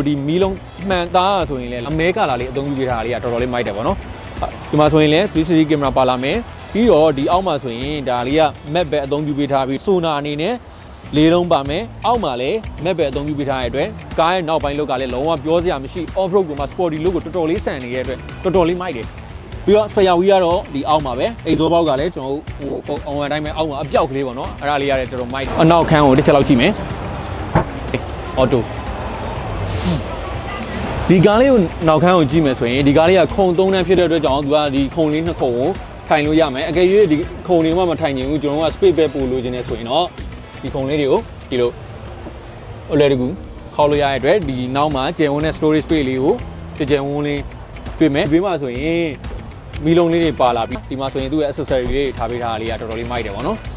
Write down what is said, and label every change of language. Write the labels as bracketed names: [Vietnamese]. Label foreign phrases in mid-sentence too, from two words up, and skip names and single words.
[Burmese] ဒီမီးလုံးမှန်သားဆိုရင်လည်းအမဲကာလာလေးအသုံးပြုပေးထားတာလေးကတော်တော်လေးမိုက်တယ်ပေါ့နော်ဒီမှာဆိုရင်လည်း 360 camera ပါလာမယ်ပြီးတော့ဒီအောက်မှာဆိုရင်ဒါလေးက map ပဲအသုံးပြုပေးထားပြီး Sonar အနေနဲ့လေးလုံးပါမယ်အောက်မှာလည်း map ပဲအသုံးပြုပေးထားတဲ့အတွက်ကားရဲ့နောက်ပိုင်းလောက်ကလည်းလုံးဝပြောစရာမရှိ [English] off road [Burmese] ကမှ [English] sporty look [Burmese] ကိုတော်တော်လေးဆန်နေတဲ့အတွက်တော်တော်လေးမိုက်တယ်ပြီးတော့ [English] spare wheel [Burmese] ကတော့ဒီအောက်မှာပဲအိတ်သောပေါက်ကလည်းကျွန်တော်တို့ဟိုအွန်တိုင်းပဲအောက်မှာအပြောက်ကလေးပေါ့နော်အဲ့ဒါလေးရတယ်တော်တော်မိုက်အနောက်ခန်းကိုတစ်ချက်လောက်ကြည့်မယ်အော်တို ဒီကားလေးကိုနောက်ခန်းကိုကြည့်မယ်ဆိုရင်ဒီကားလေးကခုံ3တန်းဖြစ်တဲ့အတွက်ကြောင့်သူကဒီခုံလေး2ခုကိုထိုင်လို့ရမယ်အကယ်၍ဒီခုံလေးမှမထိုင်ချင်ဘူးကျွန်တော်က space ပဲပို့လို့ခြင်းနဲ့ဆိုရင်တော့ဒီခုံလေးတွေကိုဒီလိုအလဲတကူခေါက်လို့ရတဲ့အတွက်ဒီနောက်မှာကျယ်ဝန်းတဲ့ [English] storage space [Burmese] လေးကိုကျယ်ဝန်းလေးတွေ့မယ်ဘေးမှာဆိုရင်မီလုံးလေးတွေပါလာပြီးဒီမှာဆိုရင်သူ့ရဲ့ accessory လေးတွေထားပေးထားတာလေးကတော်တော်လေးမိုက်တယ်ပေါ့နော်